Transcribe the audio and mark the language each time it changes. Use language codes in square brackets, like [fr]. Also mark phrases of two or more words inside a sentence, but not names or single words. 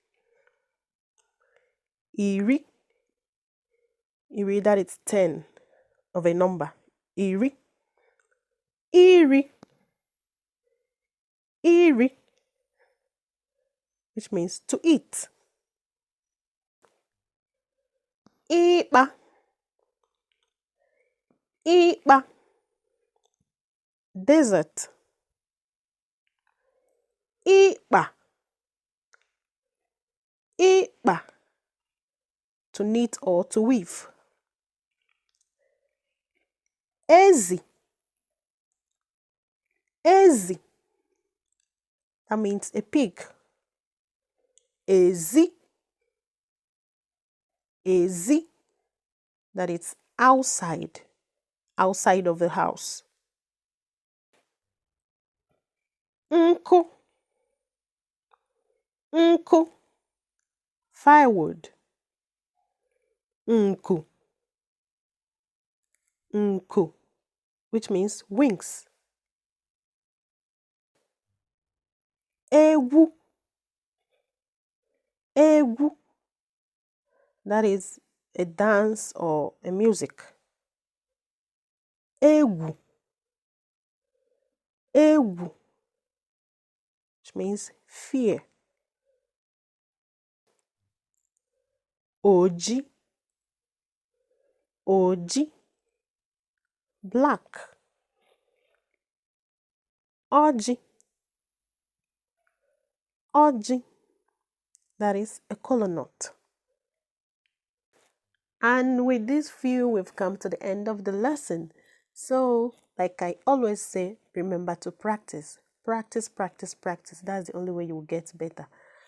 [ig] Iri. Iri, [en] that is 10 of a number. [ig] Iri. Iri. Iri, [en] which means to eat. [ig] Ịkpa. Ịkpa. Desert. Ịkpa. Ịkpa. [en] To knit or to weave. [ig] Ezi. Ezi. [en] That means a pig. [ig] Ezi. Ezi. [en] That is outside of the house. [ig] Nkụ. Nkụ. Firewood. Nkụ. Nkụ, [en] which means wings. [ig] Égwú. Égwú. [en] That is a dance or a music. [ig] Égwú. Égwú, [en] which means fear. [ig] Oji. Oji. Black. Oji. Oji. [en] That is a kola nut. And with these few, we've come to the end of the lesson. So, like I always say, remember to practice. Practice, practice, practice. That's the only way you will get better.